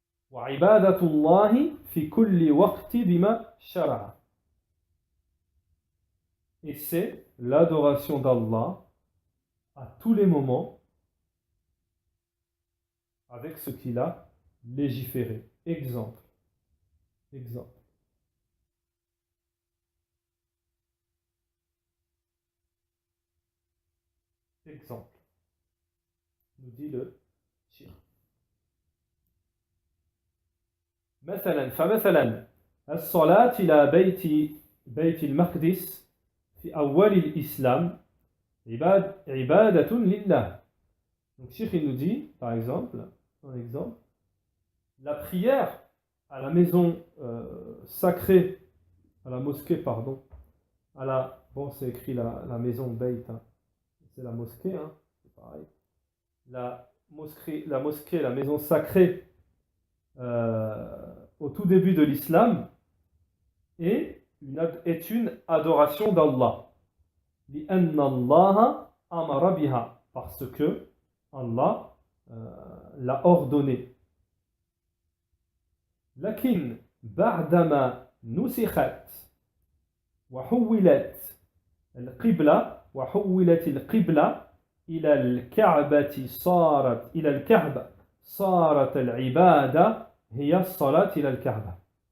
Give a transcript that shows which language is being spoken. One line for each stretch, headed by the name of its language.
Arabic: وعبادة الله في كل وقت بما شرع.
French: Et c'est l'adoration d'Allah à tous les moments avec ce qu'il a légiféré. Exemple. Exemple. Exemple. Nous dit le shir.
Arabic: فمثلا الصلاة إلى بيت المقدس في أول الإسلام عبادة لله.
French: Donc Cheikh il nous dit, par exemple, un exemple, la prière à la maison sacrée, à la mosquée, pardon, bon c'est écrit la maison Beit, hein, c'est la mosquée, hein, c'est pareil. La mosquée, la maison sacrée au tout début de l'islam est une adoration d'Allah.
Arabic: لأن الله أمر بها,
French: parce que Allah l'a ordonné.
Arabic: لكن بعدما نسخت وحولت القبلة إلى الكعبة صارت العبادة هي الصلاة إلى الكعبة.